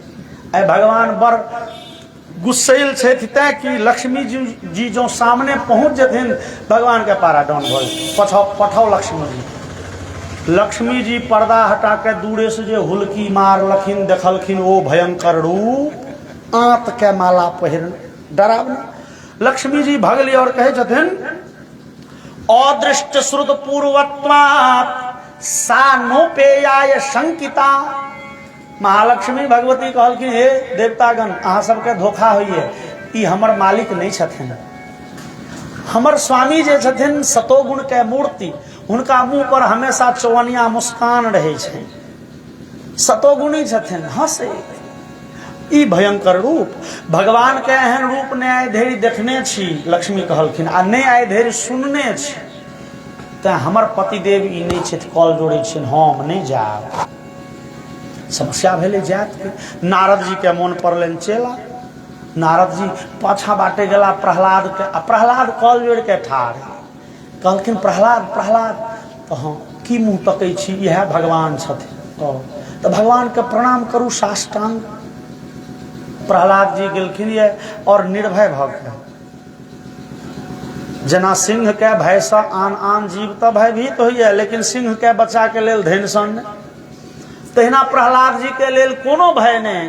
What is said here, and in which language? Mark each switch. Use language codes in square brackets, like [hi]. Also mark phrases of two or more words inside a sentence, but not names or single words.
[mai] आइ भगवान बड़ गुस्सैल छथि तैं कि लक्ष्मी जी जो सामने पहुंच जेथिन भगवान के पारा डाउन भ जाय। पठाओ लक्ष्मी जी। लक्ष्मी जी पर्दा हटा के दूरे से जे हुलकी मारलखिन, देखलखिन ओ भयंकर रूप, आंत के माला पहिर डरावना। लक्ष्मी जी भगली और कहे छथिन [sa] अदृष्ट श्रुत पूर्वत्वात् सा नोपेयाय शंकिता। [mai] महालक्ष्मी भगवती कहलखिन हे देवतागण अहाँ सबके धोखा होइए, ई हमर मालिक नहीं छथिन। हमर स्वामी जे छथिन सतोगुण के मूर्ति, हुनका मुंह पर हमेशा चौवनिया मुस्कान रहे छै, सतोगुणी छथिन, हंसे। ई भयंकर रूप भगवान के एहन रूप ने आइ धरि देखने छी, लक्ष्मी कहलखिन, आ नहीं आइ धरि सुनने छी। तैं हमर पतिदेव ई नहीं छथि, कॉल जोड़े छिन, हम नहीं जाब। समस्या भेले जात के। नारद जी के मोन पड़लनि चेला। नारद जी पाछा बाटे गेला प्रहलाद के, आ प्रहलाद कॉल जोड़ के ठाड़ कहलखिन, प्रहलाद प्रहलाद, तो हाँ की मुँह तकै छी, यह भगवान छथिन, तो भगवान के प्रणाम करू साष्टांग। प्रहलाद जी गेलखिन ये और निर्भय भ के, जेना सिंह के भय से आन आन जीव तो भयभीत होइए, लेकिन सिंह के बच्चा के लेल धैनसन, तहिना प्रहलाद जी के लेल कोनो भय नहीं।